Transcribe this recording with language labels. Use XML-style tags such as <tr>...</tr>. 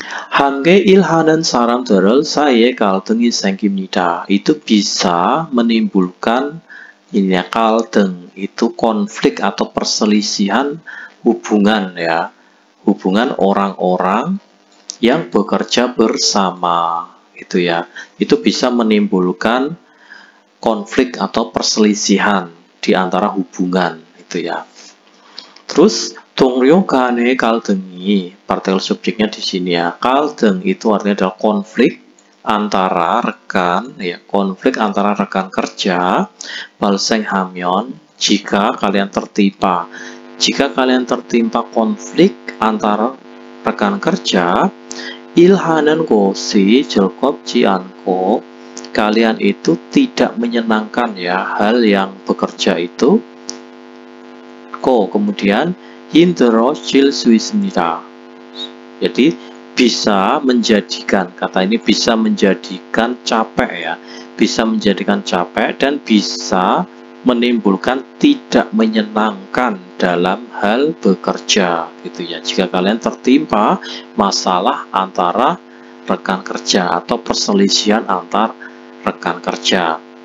<ko>함께 일하는 사람들 사이에 갈등이 생깁니다.</ko> <id>Itu bisa menimbulkan ini ya, 갈등 itu konflik atau perselisihan hubungan ya. Hubungan orang-orang yang bekerja bersama itu ya. Itu bisa menimbulkan konflik atau perselisihan di antara hubungan itu ya. Terus</id> <ko>동료 간의 갈등이,</ko> <id>partikel subjeknya di sini ya. 갈등 itu artinya adalah konflik antara rekan ya, konflik antara rekan kerja.</id> <ko>발생하면,</ko> <id>jika kalian tertimpa. Jika kalian tertimpa konflik antara rekan kerja,</id> <ko>일하는 것이 즐겁지 않고,</ko> <id>kalian itu tidak menyenangkan ya hal yang bekerja itu.</id> <ko>Kemudian 힘들어질 수 있습니다.</ko> <id>Jadi bisa menjadikan, kata ini bisa menjadikan capek ya, bisa menjadikan capek dan bisa menimbulkan tidak menyenangkan dalam hal bekerja gitu ya. Jika kalian tertimpa masalah antara rekan kerja atau perselisihan antar rekan kerja.</id>